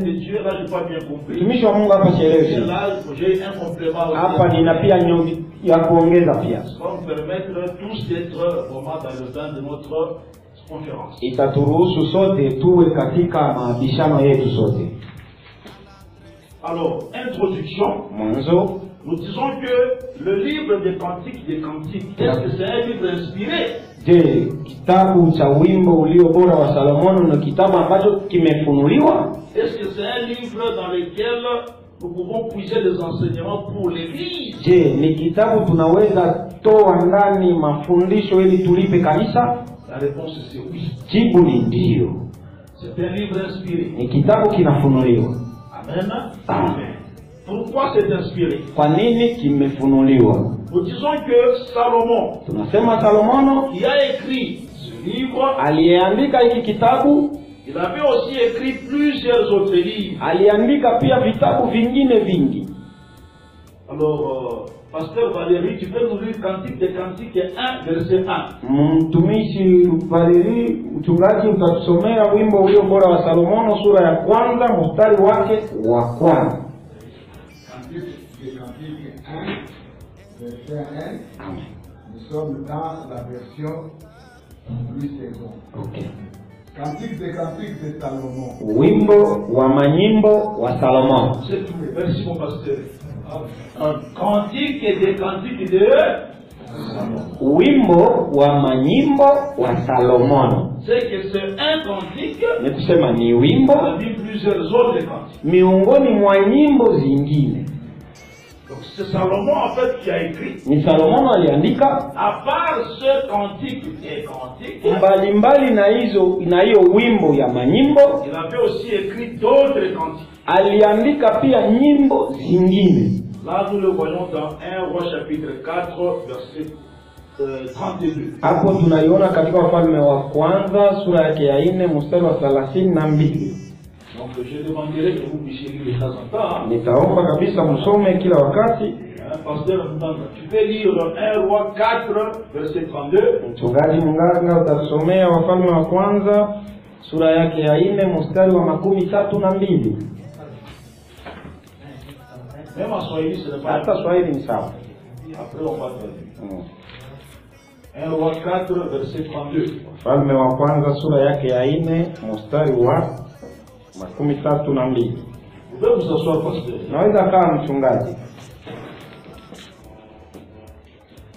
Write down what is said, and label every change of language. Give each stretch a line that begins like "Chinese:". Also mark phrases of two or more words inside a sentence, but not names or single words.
French: De Dieu, là, je n'ai pas bien compris.
Swahili: Mtumishi wa Mungu hapa
French: Et
Swahili: sielewi.
French: là, j'ai un complément aussi.
Swahili: Hapa nina pia nyongi ya kuongeza pia.
French: Ça va nous permettre tous d'être vraiment dans le temps de notre conférence.
Swahili: Itaturuhusu sote tuwe katika mabishano yetu sote.
French: Alors, introduction.
Swahili: Mwanzo,
French: Nous disons que le livre des Cantiques, est-ce que c'est un livre inspiré?
Swahili: je, kitabu cha wimbo ulio bora wa Salomono ni kitabu ambacho kimefunuliwa?
French: Est-ce que c'est un livre dans lequel nous pouvons puiser des enseignements pour l'Église?
Swahili: Je, ni kitabu tunaweza toa ndani mafundisho ili tulipe kanisa?
French: La réponse c'est oui.
Swahili: Jibu ni ndio.
French: C'est un livre inspiré.
Swahili: Ni kitabu kinafunuliwa. Amen. Amen.
French: Pourquoi c'est inspiré?
Swahili: Kwa nini kimefunuliwa?
French: Nous disons que Salomon,
Swahili: Tunasema Salomono
French: qui a écrit ce livre,
Swahili: aliyeandika hiki kitabu,
French: il avait aussi écrit plusieurs autres livres.
Swahili: aliandika pia vitabu vingine vingi.
French: Alors, Pasteur Valérie, tu peux nous lire Cantique des Cantiques 1, verset 1.
Swahili: Mtumishi Valeri, mchungaji, utatusomea wimbo ulio bora wa Salomono sura ya kwanza mstari wake wa kwanza.
French: Cantique des Cantiques 1, verset 1. Nous sommes dans la version Louis II. Okay. Cantique des Cantiques de Salomon.
Swahili: Wimbo wa manyimbo wa Salomono.
French: C'est tout. Merci mon pasteur. Un cantique et des cantiques de Salomon.
Swahili: Wimbo wa manyimbo wa Salomono.
French: C'est que c'est un cantique,
Swahili: Ni kusema ni wimbo
French: parmi plusieurs autres cantiques.
Swahili: miongoni mwa nyimbo zingine.
French: Donc c'est Salomon en fait qui a écrit.
Swahili: Ni Salomono aliandika.
French: À part ce cantique des cantiques,
Swahili: Mbalimbali na hiyo wimbo ya manyimbo,
French: il avait aussi écrit d'autres cantiques.
Swahili: aliandika pia nyimbo zingine.
French: Là nous le voyons dans 1 Roi chapitre 4 verset 32.
Swahili: Hapo tunaiona katika Wafalme wa kwanza sura yake ya 4 mstari wa 32.
French: Donc je demanderai que vous puissiez lire de temps en temps.
Swahili: Nitaomba kabisa msome kila wakati.
French: Pasteur, tu peux lire 1 Roi 4 verset 32.
Swahili: Mchungaji Munganga utasomea Wafalme wa kwanza sura yake ya 4 mstari wa 32.
French: Même en Swahili, ce n'est pas.
Swahili: Hata Swahili ni sawa.
French: Après, on va traduire. 1 Roi 4 verset 32.
Swahili: Wafalme wa kwanza sura yake ya 4 mstari wa 32.
French: Vous pouvez vous asseoir, pasteur.
Swahili: Naweza kaa mchungaji.